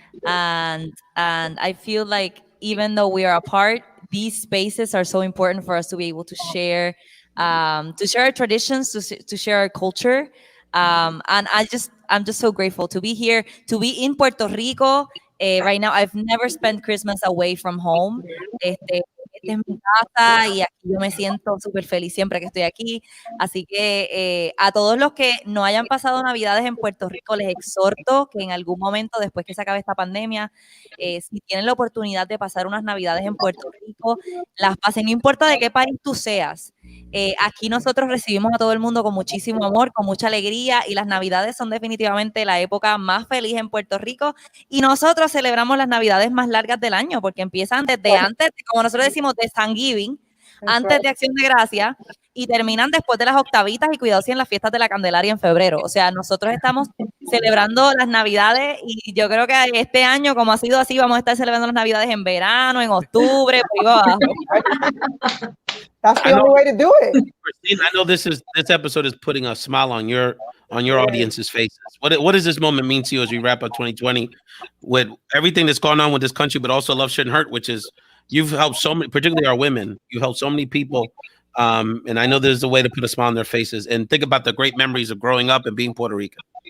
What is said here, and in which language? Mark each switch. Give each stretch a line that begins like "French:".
English: And I feel like even though we are apart, these spaces are so important for us to be able to share our traditions, to share our culture. And I'm just so grateful to be here, to be in Puerto Rico, Right now, I've never spent Christmas away from home.
Spanish: Esta es mi casa y aquí yo me siento súper feliz siempre que estoy aquí. Así que a todos los que no hayan pasado Navidades en Puerto Rico, les exhorto que en algún momento, después que se acabe esta pandemia, si tienen la oportunidad de pasar unas Navidades en Puerto Rico, las pasen, no importa de qué país tú seas. Aquí nosotros recibimos a todo el mundo con muchísimo amor, con mucha alegría, y las Navidades son definitivamente la época más feliz en Puerto Rico, y nosotros celebramos las Navidades más largas del año porque empiezan desde antes, como nosotros decimos, de Thanksgiving, antes de Acción de Gracia, y terminan después de las octavitas y cuidado si en las fiestas de la Candelaria en febrero. O sea, nosotros estamos celebrando las Navidades y yo creo que este año, como ha sido así, vamos a estar celebrando las Navidades en verano, en octubre, por ahí abajo.
English: That's the only way to do it. Christine, I know this episode is putting a smile on your audience's faces. What does this moment mean to you as we wrap up 2020 with everything that's going on with this country, but also Love Shouldn't Hurt, which is you've helped so many, particularly our women. You've helped so many people. And I know there's a way to put a smile on their faces and think about the great memories of growing up and being Puerto Rican.